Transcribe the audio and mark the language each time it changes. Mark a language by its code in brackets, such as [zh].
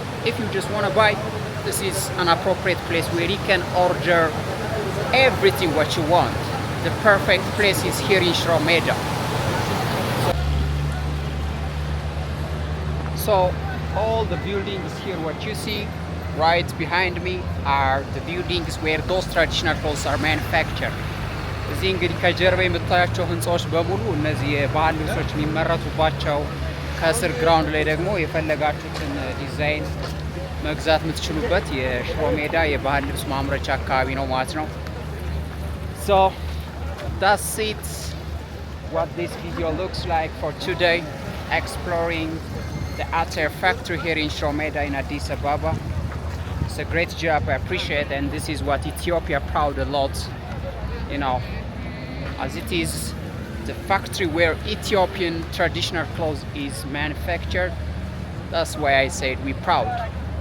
[en] if you just want to buy, this is an appropriate place where you can order everything what you want. The perfect place is here in Shro Meda. So all the buildings here what you see right behind me are the buildings where those traditional clothes are manufactured. [am] እዚህ እንግዲህ ከጀርባ የምታያቸው ህንጻዎች በሙሉ እነዚህ የባህል ልብሶች የሚመረቱባቸው፣ ከስር ግራውንድ ላይ ደግሞ የፈለጋችሁትን ዲዛይን መግዛት የምትችሉበት የሽሮ ሜዳ የባህል ልብስ ማምረቻ አካባቢ ነው ማለት ነው። [en] So that's it, what this video looks like for today, exploring the Ater factory here in Shro Meda in Addis Ababa. It's a great job, I appreciate, and this is what Ethiopia proud a lot, you know, as it is the factory where Ethiopian traditional clothes is manufactured. That's why I said we're proud.